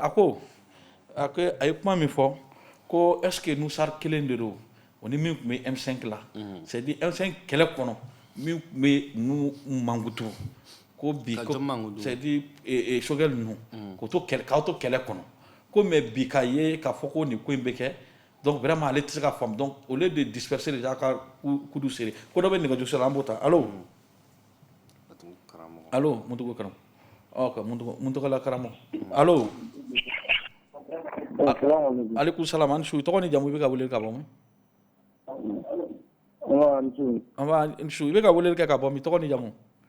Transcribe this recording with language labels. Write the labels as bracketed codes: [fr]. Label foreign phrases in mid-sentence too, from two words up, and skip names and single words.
[bm] Ako ay kuma min fɔ ko [fr] est-ce que [bm] Nusar kelen de don o ni min tun bɛ M5 la [fr] c'est à dire [bm] M5 kɛlɛ kɔnɔ min tun bɛ nu mankutu ko bi ko [fr] c'est à dire [bm] Choguel ninnu k'aw to kɛlɛ kɔnɔ ko mais bi k'a ye k'a fɔ ko nin ko in bɛ kɛ [fr] donc vraiment [bm] ale tɛ se ka faamu [fr] donc au lieu de disperser les gens [bm] ka kudu seri ko dɔ bɛ nɛgɛjuru la an b'o ta allo allo Mutugo karam ok Muntugala karamɔgɔ allo aleykum salam an su tɔgɔ ni jamu i bɛ ka weleli ka bɔ min su i bɛ ka weleli kɛ ka bɔ min tɔgɔ ni jamu